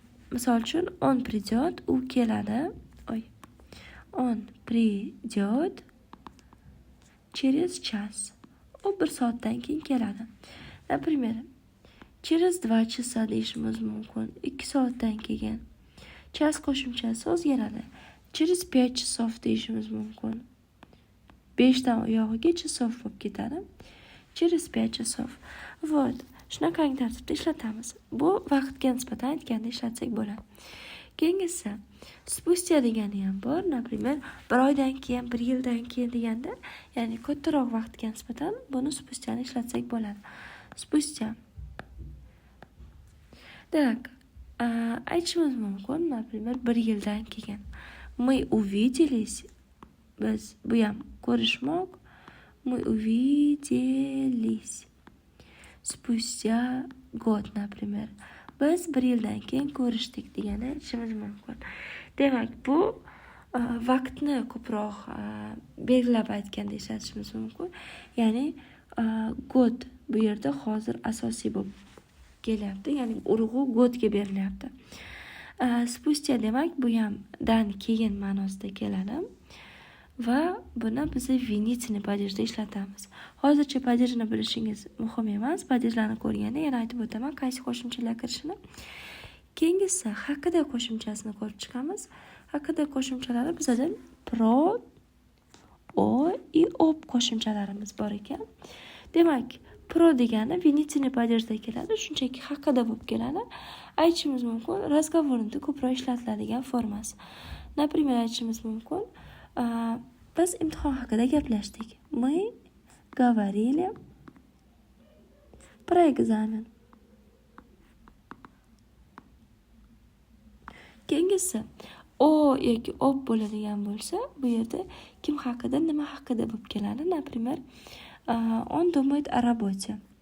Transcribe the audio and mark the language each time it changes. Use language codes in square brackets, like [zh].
[uz] Misol uchun [ru] on придет, [uz] u keladi. [ru] On придет через час. [uz] U 1 soatdan keyin keladi. [ru] Например, через 2 часа [uz] deyishimiz mumkin. 2 soatdan keyin. Час qo'shimchasi o'zgaradi. [ru] Через 5 часов [uz] deyishimiz mumkin. 5 dan oyog'iga часов bo'lib ketadi. [ru] Через 5 часов. Вот. [uz] Shunaqangi tartibda ishlatamiz. Bu vaqtga nisbatan aytganda ishlatsak bo'ladi. Keyingisi spustya degani ham bor. Например, 1 oydan keyin, 1 yildan keyin deganda, ya'ni kattaroq vaqtga nisbatan buni spustyani ishlatsak bo'ladi. Spustya. Так, aytishimiz mumkin, например, 1 yildan keyin. [ru] Мы увиделись, [uz] biz bu ham ko'rishmoq. [ru] Мы увиделись спустя год, например. [uz] Biz 1 yildan keyin ko'rishdik degani aytishimiz mumkin. Demak, bu vaqtni ko'proq belgilab aytganda ishlatishimiz mumkin. Ya'ni god bu yerda hozir asosiy bo'lib kelyapti, ya'ni urg'u godga berilyapti. Spustya demak, bu ham dan keyin ma'nosida keladi. va buni biz vinitsiyaviy padejda ishlatamiz. Hozircha padejni bilishingiz muhim emas. Padejlarni ko'rganda yana aytib o'taman qaysi qo'shimchalar kirishini. Keyingisi haqida qo'shimchasini ko'rib chiqamiz. Haqida qo'shimchalari bizda pro, o и ob qo'shimchalarimiz bor ekan. Demak, pro degani vinitsiyaviy padejda keladi, shunchaki haqida bo'lib keladi. Aytishimiz mumkin, razgovorda ko'proq ishlatiladigan formasi. Например, aytishimiz mumkin, biz imtihon haqida gaplashdik. [ru] Мы говорили про экзамен. [uz] Keyingisi o yoki ob bo'ladigan bo'lsa, bu yerda kim haqida, nima haqida bo'lib keladi. [ru] Например, он думает о работе.